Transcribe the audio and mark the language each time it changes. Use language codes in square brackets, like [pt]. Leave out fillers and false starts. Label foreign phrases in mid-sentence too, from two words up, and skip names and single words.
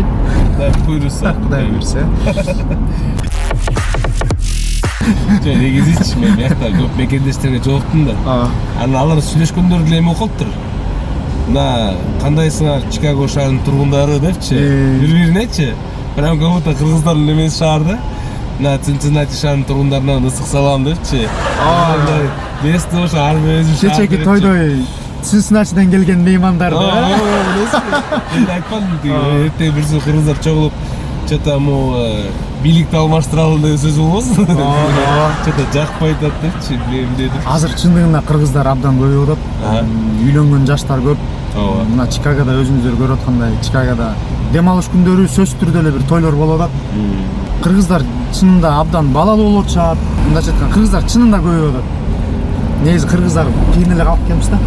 [ky] Кудай буйруса. Кудай буйруса. Негизичи мен биякта көп мекендештерге жолуктум да. Анан алар сүйлөшкөндөр деле эме болуп калыптыр. Мына кандайсыңар Чикаго шаарынын тургундары депчи, бири-биринечи. [ru] Прям как будто [ky] кыргыздардын эмеси шаар да. Мына Цинциннати шаарынын тургундарына ысык салам депчи. Бесте ошо ар өзү шаар. Кечеги тойдой Цинциннатиден келген меймандар да. Мен айтпадым тиги эртең бирси кыргыздар чогулуп что-то бийликти алмаштыралы деген сөз болбосун. Что-то жакпай атат депчи, билем дедим. Азыр чындыгында кыргыздар абдан көбөйүп атат. Үйлөнгөн жаштар көп. Мына Чикагода өзүңүздөр көрүп аткандай, Чикагода дем алыш күндөрү сөзсүз түрдө эле бир тойлор болуп атат. Кыргыздар чынында абдан балалуу болуп атышат. Мындайча айтканда кыргыздар чынында көбөйүп атат. Негизи кыргыздар кийин эле калып келебиз да.